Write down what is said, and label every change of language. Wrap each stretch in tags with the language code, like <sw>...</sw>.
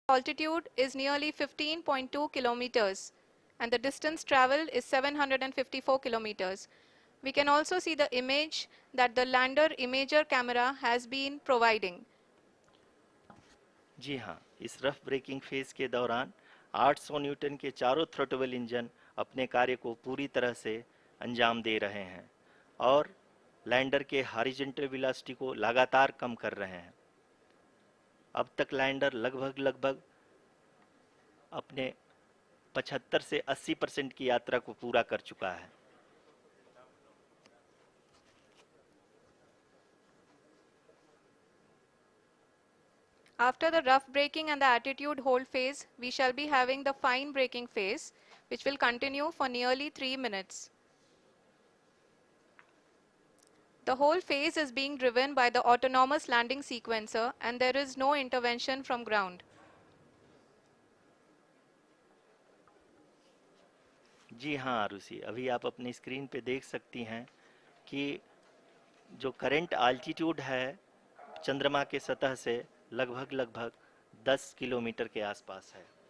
<en>Altitude is nearly 15.2 kilometers and the distance traveled is 754 kilometers. We can also see the image that the lander imager camera has been providing.</en> <hi>जी हाँ, इस rough breaking phase के दौरान 800 Newton के चारों throttle engine अपने कार्य को पूरी तरह से अंजाम दे रहे हैं और लैंडर के हॉरिजॉन्टल वेलोसिटी को लगातार कम कर रहे हैं। अब तक लैंडर लगभग अपने 75 से 80% की यात्रा को पूरा कर चुका है।</hi> <en>After the rough braking and the attitude hold phase, we shall be having the fine braking phase, which will continue for nearly 3 minutes. The whole phase is being driven by the autonomous landing sequencer and there is no intervention from ground.</en> <hi>जी हाँ आरुषि, अभी आप अपनी screen पे देख सकती हैं कि जो करंट आल्टीट्यूड है चंद्रमा के सतह से लगभग 10 किलोमीटर के आसपास है।</hi>